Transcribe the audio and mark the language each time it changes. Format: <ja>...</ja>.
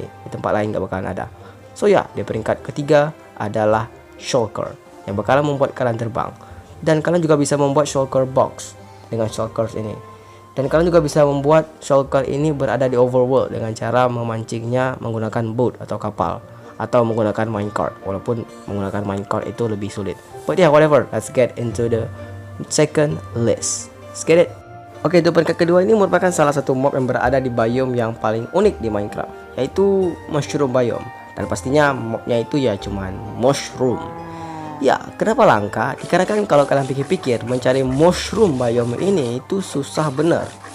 <id>Di tempat lain gak bakalan ada. So ya, di peringkat ketiga adalah Shulker yang bakalan membuat kalian terbang. Dan kalian juga bisa membuat Shulker box dengan Shulkers ini. Dan kalian juga bisa membuat Shulker ini berada di overworld dengan cara memancingnya menggunakan boat atau kapal, atau menggunakan minecart, walaupun menggunakan minecart itu lebih sulit.</id> <en>But yeah, whatever, let's get into the second list. Let's get it.</en> <id>Oke, itu peringkat kedua ini merupakan salah satu mob yang berada di biome yang paling unik di Minecraft, yaitu Mushroom Biome. Dan pastinya mobnya itu ya cuman mushroom. Ya, kenapa langka? Dikarenakan kalau kalian pikir-pikir, mencari Mushroom Biome ini itu susah bener.</id>